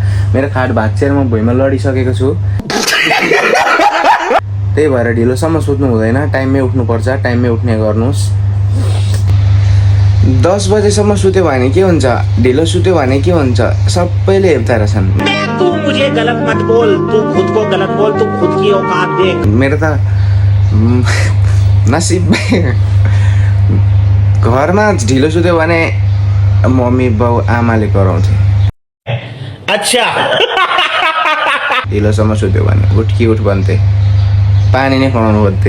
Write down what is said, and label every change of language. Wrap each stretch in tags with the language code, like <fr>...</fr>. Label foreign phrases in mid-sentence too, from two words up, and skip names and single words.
<ne>मेरो खाट भाँचिएर म भुइँमा लडिसकेको छु। त्यही भएर ढिलोसम्म सुत्नु हुँदैन, टाइममै उठ्नुपर्छ। टाइममै उठ्ने गर्नुहोस्। 10 बजेसम्म सुत्यो भने के हुन्छ, ढिलो सुत्यो भने के हुन्छ, सबैले हेप्दा रहेछन्।</ne> <hi>तू मुझे गलत मत बोल, तू खुद को गलत बोल, तू खुद की औकात देख।</hi> <ne>मेरो त नसिबमै घरमा ढिलो सुत्यो भने मम्मी बाउ आमाले कराउँथे।</ne> <hi>अच्छा</hi> <ne>ढिलोसम्म सुत्यो भने उठ भन्थे, पानी नै खुवाउनु पर्थे।</ne>